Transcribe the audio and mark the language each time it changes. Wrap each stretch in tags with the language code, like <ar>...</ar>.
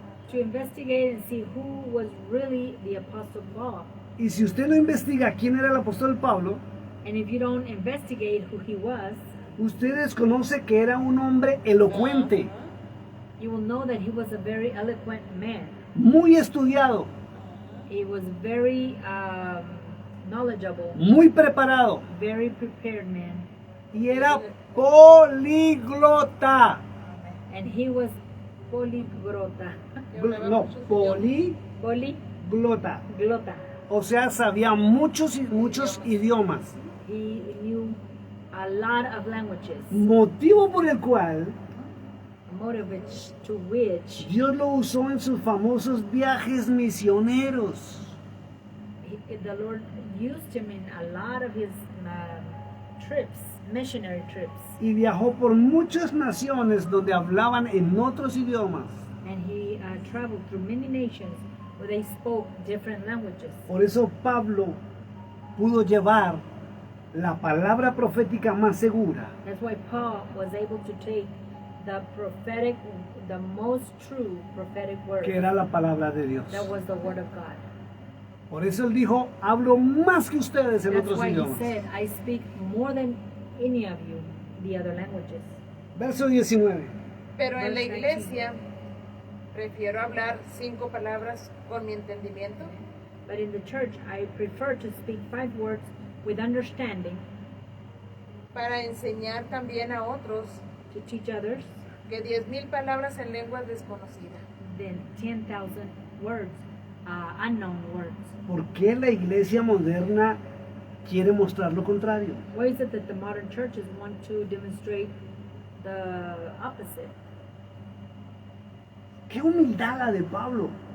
<en>To investigate and see who was really the Apostle Paul.</en> <es>Y si usted no investiga quién era el apóstol Pablo,</es> <en>And if you don't investigate who he was,</en> <es>usted desconoce que era un hombre elocuente,</es> <en>you will know that he was a very eloquent man.</en> <es>muy estudiado,</es> <en>He was very knowledgeable,</en> <es>muy preparado</es> <en>very prepared man,</en> <es>y era políglota.</es> <en>and he was poliglota.</en> <es>No, Poliglota. políglota. O sea, sabía muchos idiomas.</es> <en>He knew a lot of languages.</en> <es>Motivo por el cual</es> <en>Motive to which</en> <es>Dios lo usó en sus famosos viajes misioneros.</es> <en>the Lord used him in a lot of his trips, missionary trips,</en> <es>Y viajó por muchas naciones donde hablaban en otros idiomas.</es> <en>and he traveled through many nations where they spoke different languages.</en> <es>Por eso Pablo pudo llevar la palabra profética más segura,</es> <en>That's why Paul was able to take the prophetic, the most true prophetic word.</en> <es>que era la palabra de Dios.</es> <en>That was the word of God.</en> <es>Por eso él dijo, hablo más que ustedes en</es> <en>That's</en> <es>otros</es> <en>why he</en> <es>idiomas.</es> <en>said, I speak more than any of you the other languages.</en> <es>Verso 19. Pero en la</es> <en>Verse 19.</en> <es>iglesia prefiero hablar 5 palabras con mi entendimiento</es> <en>But in the church, I prefer to speak 5 words with understanding</en> <es>para enseñar también a otros</es> <en>to teach others</en> <es>que 10,000 palabras en lenguas desconocidas.</es> <en>than 10,000 words, unknown words.</en> <es>¿Por qué la iglesia moderna quiere mostrar lo contrario?</es> <en>Why is it that the modern churches want to demonstrate the opposite?</en> <es>Qué humildad la de Pablo.</es>